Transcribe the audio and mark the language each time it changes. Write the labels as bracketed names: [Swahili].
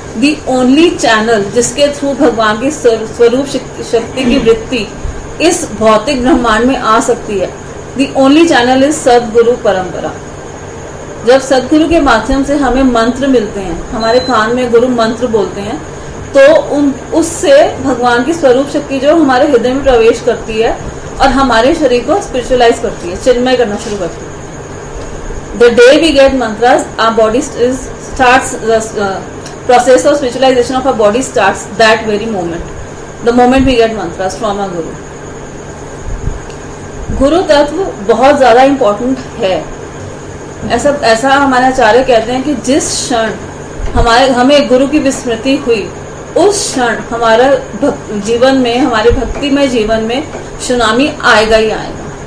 [English] the only channel [Hindi] जिसके through भगवान की स्वरूप शक्ति की वृत्ति इस भौतिक ब्रह्मांड में आ सकती है, [English] the only channel is [Hindi] सदगुरु परंपरा। जब सदगुरु के माध्यम से हमें मंत्र मिलते हैं, हमारे कान में गुरु मंत्र बोलते हैं, तो उससे भगवान की स्वरूप शक्ति जो हमारे हृदय में प्रवेश करती है और हमारे शरीर को स्पिरिचुअलाइज करती है, चिन्मय करना शुरू करती है। [English] The day we get mantras, our body starts the process of spiritualization of our body starts that very moment. The moment we get mantras from our guru. [Hindi] गुरु तत्व बहुत ज्यादा इम्पोर्टेंट है। ऐसा हमारे आचार्य कहते हैं कि जिस क्षण हमें गुरु की विस्मृति हुई, उस क्षण हमारा जीवन में, हमारे भक्तिमय जीवन में सुनामी आएगा ही आएगा।